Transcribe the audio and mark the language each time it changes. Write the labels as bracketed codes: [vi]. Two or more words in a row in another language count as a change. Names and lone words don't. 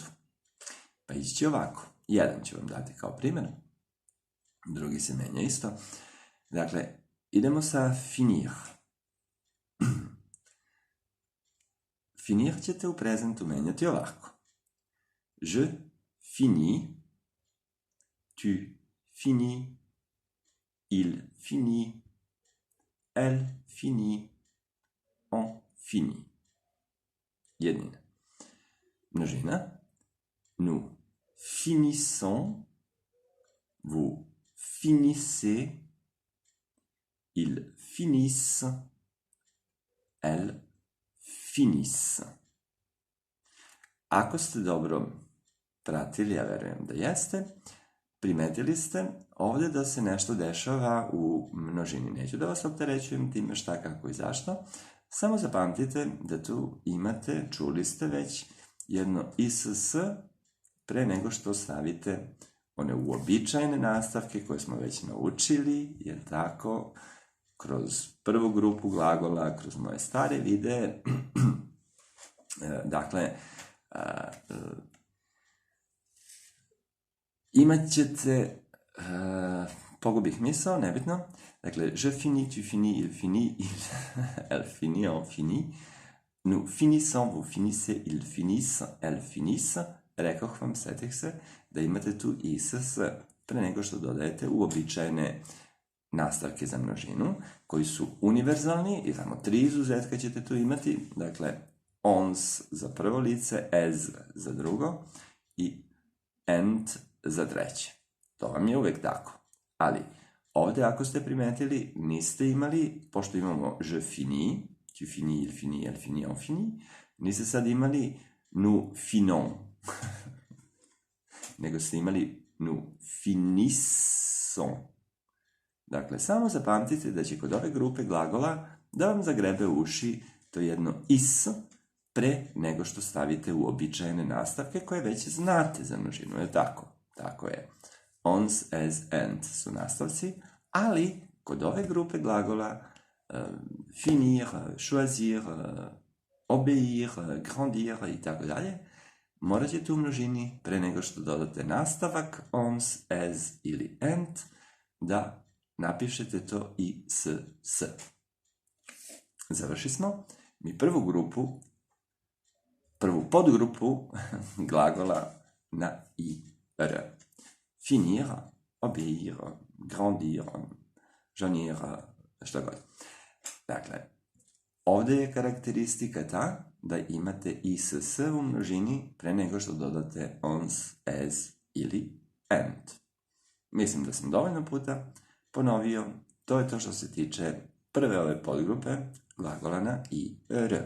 [sr] Pa ići će ovako. Jedan ću vam dati kao primjer. Drugi se menja isto. Dakle, idemo sa finir. Finir ćete u prezentu menjati ovako. [fr] Je finis, tu finis, il finit, elle finit, on finit. [sr] Jednina. Množina. [fr] Nous finissons, vous finissez, ils finissent, elles finissent. [sr] Ako ste dobro pratili, ja verujem da jeste, primetili ste ovde da se nešto dešava u množini. Neću da vas opterećujem time šta, kako i zašto. Samo zapamtite da tu imate, čuli ste već, jedno iss pre nego što stavite one uobičajene nastavke koje smo već naučili, jer tako, kroz prvu grupu glagola, kroz moje stare videe, dakle, imat ćete, pogubih misao, nebitno, dakle, [fr] je finis, tu finis, il finit, elle finit, on finit, nous finissons, vous finissez, ils finissent, elles finissent, [sr] rekoh vam, setih se, da imate tu iss pre nego što dodajete uobičajene nastavke za množinu, koji su univerzalni i samo 3 izuzetka ćete tu imati, dakle, ons za prvo lice, es za drugo i ent za treće. To vam je uvek tako. Ali, ovde ako ste primetili, niste imali, pošto imamo [fr] je finis, tu finis, il finit, elle finit, on finit, [sr] niste sad imali [fr] nous finons, [sr] nego ste imali [fr] nous finissons. [sr] Dakle, samo zapamtite da će kod ove grupe glagola da vam zagrebe u uši to jedno is pre nego što stavite uobičajene nastavke koje već znate za množinu, je tako? Tako je. Ons, es, ent su nastavci, ali kod ove grupe glagola [fr] finir, choisir, obéir, grandir [sr] i tako dalje, morat ćete u množini pre nego što dodate nastavak ons, es ili ent da napišete to i s. Završi smo. Mi prvu podgrupu glagola na i, r. [fr] Finir, obéir, grandir, jaunir, [sr] šta god. Dakle, ovde je karakteristika ta da imate i s u množini pre nego što dodate ons, es ili ent. Mislim da sam dovoljno puta ponovio. To je to što se tiče prve ove podgrupe glagola na i, r.